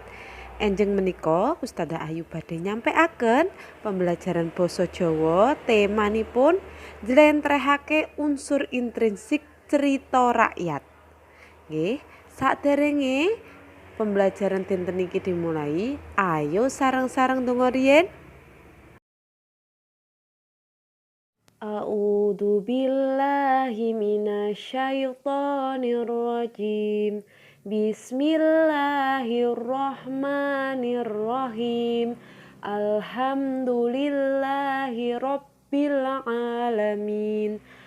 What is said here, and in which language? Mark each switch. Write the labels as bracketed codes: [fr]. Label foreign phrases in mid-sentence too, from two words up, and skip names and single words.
[jv] Enjing menika Ustazah Ayu badhe nyampeaken pembelajaran basa Jawa temanipun njlentrehake [id] unsur intrinsik cerita rakyat. [jv] Nggih, saderenge pembelajaran dinten iki dimulai, ayo sareng-sareng donga riyin. [ar] أعوذ بالله من الشيطان الرجيم. Bismillahirrahmanirrahim. الحمد لله رب العالمين.